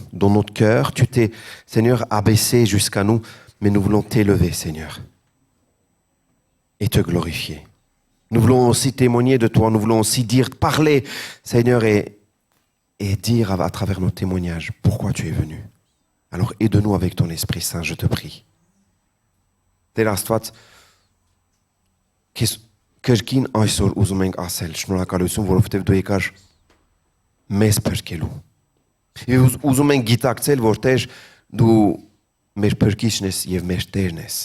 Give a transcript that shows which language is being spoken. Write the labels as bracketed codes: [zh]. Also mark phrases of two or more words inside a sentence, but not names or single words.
[fr] Dans notre cœur, tu t'es, Seigneur, abaissé jusqu'à nous, mais nous voulons t'élever, Seigneur, et te glorifier. Nous voulons aussi témoigner de toi, nous voulons aussi dire, parler, Seigneur, et dire à travers nos témoignages pourquoi tu es venu. Alors aide-nous avec ton Esprit Saint, je te prie. [hy] Տեր Կրկին այսօր ուզում ենք ասել շնորհակալություն, որովհետև դու եկար մեզ փրկելու։ Եվ ուզում ենք գիտակցել, որ Տեր դու մեր փրկիչն ես եւ մեր Տերն ես։